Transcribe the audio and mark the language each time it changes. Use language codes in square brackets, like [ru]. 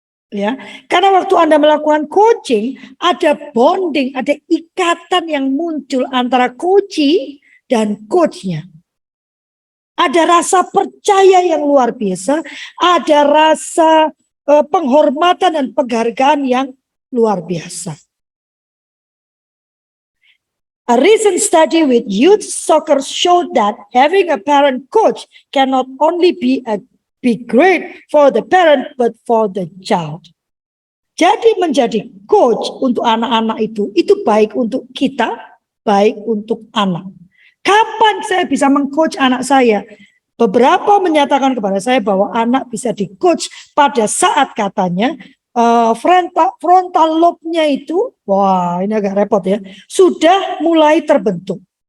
[id] Ya, karena waktu Anda melakukan coaching, ada bonding, ada ikatan yang muncul antara coachee dan coachnya. Ada rasa percaya yang luar biasa, ada rasa penghormatan dan penghargaan yang luar biasa. [en] A recent study with youth soccer showed that having a parent coach can not only be a be great for the parent but for the child. [id] Jadi menjadi coach untuk anak-anak itu baik untuk kita, baik untuk anak. Kapan saya bisa mengcoach anak saya? Beberapa menyatakan kepada saya bahwa anak bisa di-coach pada saat katanya frontal lobe-nya itu, wah ini agak repot ya, sudah mulai terbentuk.